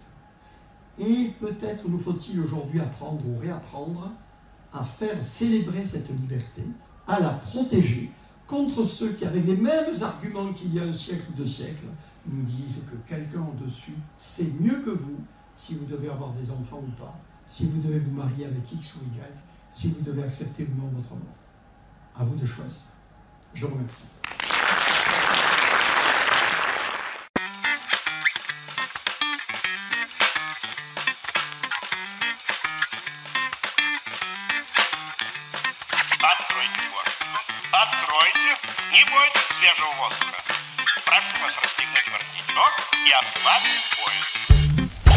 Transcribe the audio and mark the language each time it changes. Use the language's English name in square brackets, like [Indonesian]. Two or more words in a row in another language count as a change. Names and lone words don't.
[French] Et peut-être nous faut-il aujourd'hui apprendre ou réapprendre à faire célébrer cette liberté, à la protéger contre ceux qui, avec les mêmes arguments qu'il y a un siècle ou 2 siècles, nous disent que quelqu'un au-dessus sait mieux que vous si vous devez avoir des enfants ou pas, si vous devez vous marier avec X ou Y, si vous devez accepter ou non votre mort. À vous de choisir. Je vous remercie. [Russian] Откройте форточку. Откройте. Не бойтесь свежего воздуха. Прошу вас расстегнуть воротничок и ослабить пояс.